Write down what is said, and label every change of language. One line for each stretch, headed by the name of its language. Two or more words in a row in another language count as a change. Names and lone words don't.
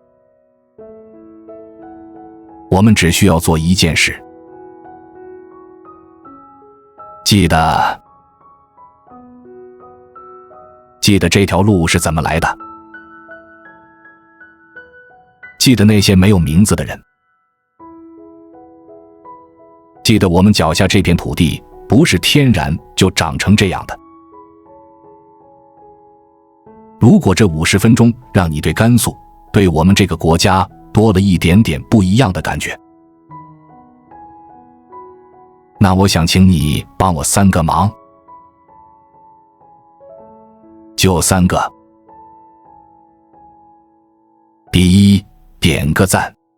Chinese: 我們只需要做一件事，记得這条路是怎麼來的，記得那些沒有名字的人，記得我們腳下這片土地不是天然就長成這樣的。如果這50分鐘讓你对甘肃，对我们这个国家多了一點點不一樣的感覺，那我想請你幫我3個忙，就3個。第一，點個讚。